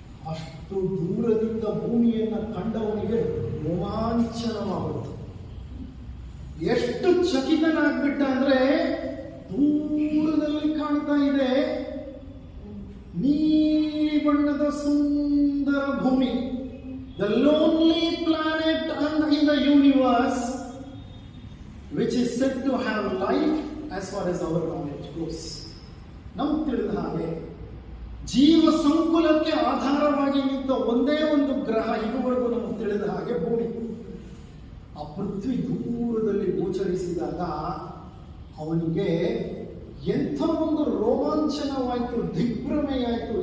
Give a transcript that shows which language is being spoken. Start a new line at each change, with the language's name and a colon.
Kannada: ಅಷ್ಟು ದೂರದಿಂದ ಭೂಮಿಯನ್ನ ಕಂಡವನಿಗೆ ರೋಮಾಂಚನವಾಗುತ್ತೆ. ಎಷ್ಟು ಚಕಿತನಾಗ್ಬಿಟ್ಟ ಅಂದ್ರೆ, ದೂರದಲ್ಲಿ ಕಾಣ್ತಾ ಇದೆ ನೀಲಿ ಬಣ್ಣದ ಸುಂದರ ಭೂಮಿ,
English: the lonely planet in the universe which is said to have life as far as our knowledge goes.
Kannada: ನಮ್ಗೆ ತಿಳಿದ ಹಾಗೆ ಜೀವ ಸಂಕುಲಕ್ಕೆ ಆಧಾರವಾಗಿ ನಿಂತ ಒಂದೇ ಒಂದು ಗ್ರಹ ಇದುವರೆಗೂ ನಮಗೆ ತಿಳಿದ ಹಾಗೆ ಭೂಮಿ. ಆ ಪೃಥ್ವಿ ದೂರದಲ್ಲಿ ಗೋಚರಿಸಿದಾಗ ಅವನಿಗೆ ಎಂಥ ಒಂದು ರೋಮಾಂಚನವಾಯಿತು, ದಿಗ್ಭ್ರಮೆಯಾಯಿತು.